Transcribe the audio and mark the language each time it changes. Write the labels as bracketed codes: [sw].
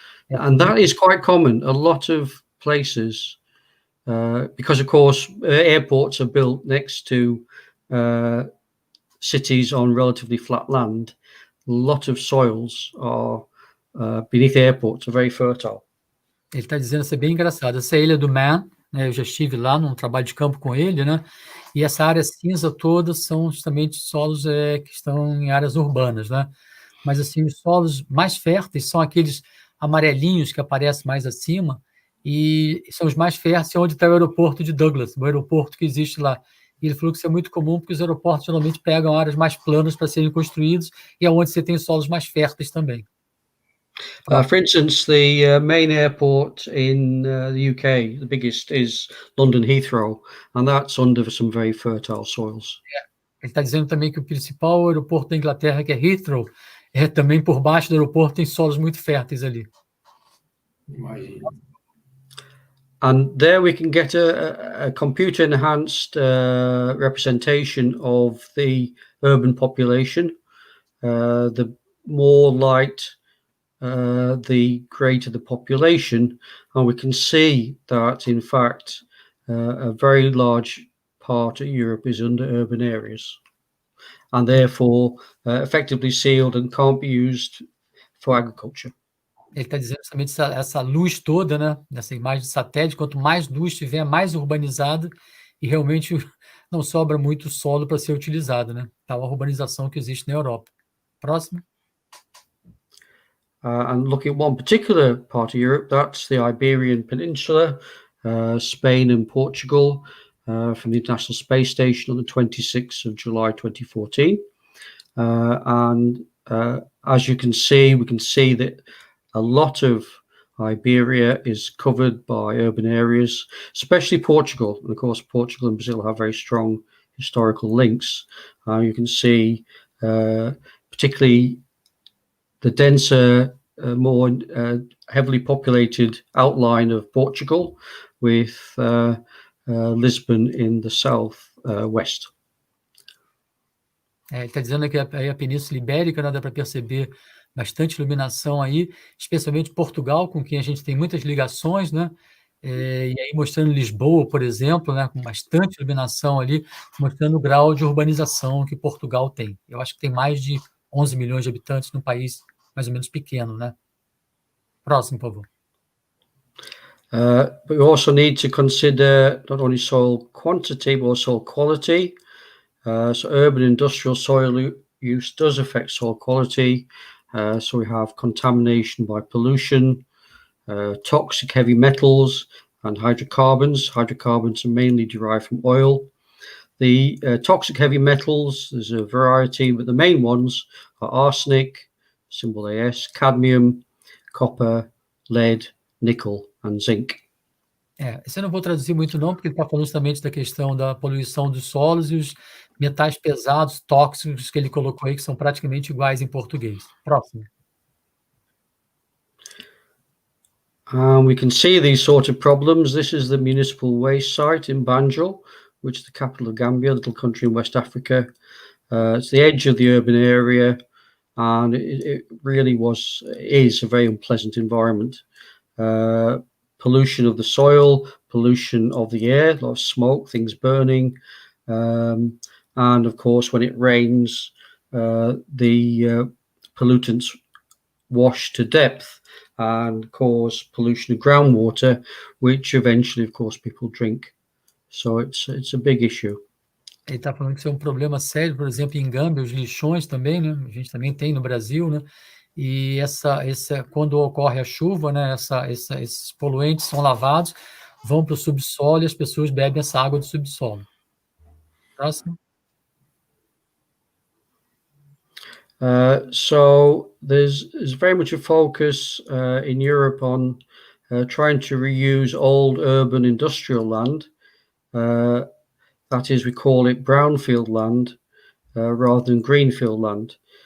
[en] And that is quite common. A lot of places, because of course airports are built next to cities on relatively flat land, a lot of soils are beneath airports are very fertile. [pt] Ele está dizendo, isso é bem engraçado. Essa é a Ilha do Man, né? Eu já estive lá num trabalho de campo com ele, né? E essa área cinza toda são justamente solos que estão em áreas urbanas, né? Mas assim, os solos mais férteis são aqueles amarelinhos que aparecem mais acima, e são os mais férteis onde está o aeroporto de Douglas, o aeroporto que existe lá. E ele falou que isso é muito comum, porque os aeroportos geralmente pegam áreas mais planas para serem construídos, e é onde você tem solos mais férteis também. [en] For instance, the main airport in the UK, the biggest, is London Heathrow, and that's under some very fertile soils. [pt] Ele está dizendo também que o principal aeroporto da Inglaterra, que é Heathrow, também por baixo do aeroporto tem solos muito férteis ali. Imagina. [en] And there we can get a computer-enhanced representation of the urban population. The more light, the greater the population, and we can see that, in fact, a very large part of Europe is under urban areas, and therefore effectively sealed and can't be used for agriculture. [pt] Ele está dizendo justamente essa luz toda, né, nessa imagem de satélite, quanto mais luz tiver, mais urbanizado, e realmente não sobra muito solo para ser utilizado, né? Tal a urbanização que existe na Europa. Próximo. [en] And looking at one particular part of Europe, that's the Iberian Peninsula, Spain and Portugal, from the International Space Station on the 26th of July 2014. And as you can see, we can see that a lot of Iberia is covered by urban areas, especially Portugal. And of course, Portugal and Brazil have very strong historical links. You can see particularly the denser, more heavily populated outline of Portugal, with Lisbon in the south west. [pt] Ele está dizendo que a Península Ibérica, né, dá para perceber bastante iluminação aí, especialmente Portugal, com quem a gente tem muitas ligações, né? E aí mostrando Lisboa, por exemplo, né, com bastante iluminação ali, mostrando o grau de urbanização que Portugal tem. Eu acho que tem mais de 11 milhões de habitantes num país mais ou menos pequeno, né? Próximo, por favor. [en] But we also need to consider not only soil quantity, but also soil quality. So urban industrial soil use does affect soil quality. So we have contamination by pollution, toxic heavy metals, and hydrocarbons. Hydrocarbons are mainly derived from oil. The toxic heavy metals, there's a variety, but the main ones are arsenic, symbol AS, cadmium, copper, lead, nickel, and zinc. [pt] Esse eu não vou traduzir muito não, porque ele está falando justamente da questão da poluição dos solos e os metais pesados, tóxicos, que ele colocou aí, que são praticamente iguais em português. Próximo. [en] We can see these sort of problems. This is the municipal waste site in Banjul, which is the capital of Gambia, a little country in West Africa. It's the edge of the urban area, and it really is a very unpleasant environment. Pollution of the soil, pollution of the air, a lot of smoke, things burning, and of course when it rains, the pollutants wash to depth and cause pollution of groundwater, which eventually, of course, people drink. So it's a big issue. [pt] Ele está falando que isso é um problema sério, por exemplo, em Gâmbia, os lixões também, né? A gente também tem no Brasil, né? E quando ocorre a chuva, né? Esses poluentes são lavados, vão para o subsolo e as pessoas bebem essa água do subsolo. Próximo. [en] So there's very much a focus in Europe on trying to reuse old urban industrial land. That is, we call it brownfield land rather than greenfield land.